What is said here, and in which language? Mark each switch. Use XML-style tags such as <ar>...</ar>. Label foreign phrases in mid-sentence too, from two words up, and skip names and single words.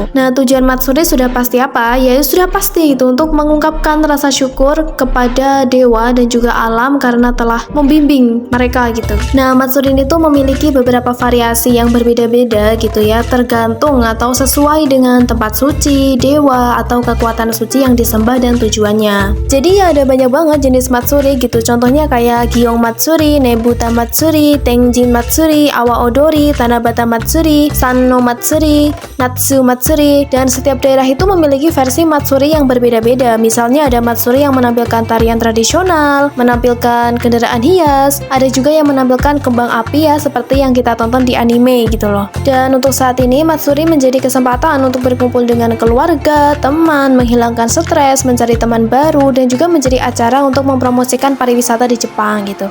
<id>Nah, tujuan Matsuri sudah pasti apa? Ya sudah pasti itu untuk mengungkapkan rasa syukur kepada dewa dan juga alam karena telah membimbing mereka gitu. Nah, Matsuri ini tuh memiliki beberapa variasi yang berbeda-beda gitu ya, tergantung atau sesuai dengan tempat suci, dewa atau kekuatan suci yang disembah dan tujuannya. Jadi ya ada banyak banget jenis Matsuri gitu. Contohnya kayak Giyong Matsuri, Nebuta Matsuri, Tenjin Matsuri, Awa Odori, Tanabata Matsuri, Sanno Matsuri, Natsu Matsuri, dan setiap daerah itu memiliki versi Matsuri yang berbeda-beda. Misalnya ada Matsuri yang menampilkan tarian tradisional, menampilkan kendaraan hias, ada juga yang menampilkan kembang api ya seperti yang kita tonton di anime gitu loh. Dan untuk saat ini Matsuri menjadi kesempatan untuk berkumpul dengan keluarga, teman, menghilangkan stres, mencari teman baru, dan juga menjadi acara untuk mempromosikan pariwisata di Jepang gitu.</id>